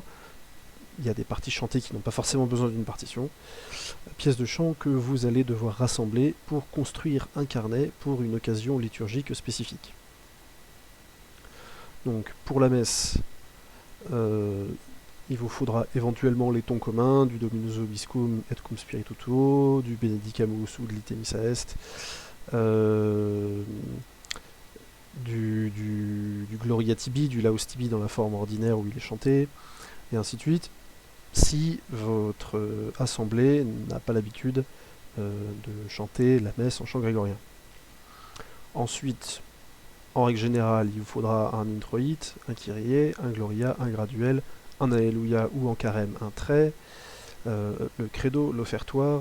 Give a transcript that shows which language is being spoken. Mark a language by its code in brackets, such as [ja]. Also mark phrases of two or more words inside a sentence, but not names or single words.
[fr] Il y a des parties chantées qui n'ont pas forcément besoin d'une partition. Pièces de chant que vous allez devoir rassembler pour construire un carnet pour une occasion liturgique spécifique. Donc pour la messe, il vous faudra éventuellement les tons communs, du [la] Dominus Vobiscum et cum Spiritu Tuo, [fr] du Benedicamus ou de l' [la] Ite Missa Est, [fr] du [la] Gloria Tibi, [fr] du [la] Laus Tibi [fr] dans la forme ordinaire où il est chanté, et ainsi de suite, si votre assemblée n'a pas l'habitude de chanter la messe en chant grégorien. Ensuite, en règle générale, il vous faudra un introïte, un kyrie, un gloria, un graduel, un alléluia ou en carême un trait, le credo, l'offertoire.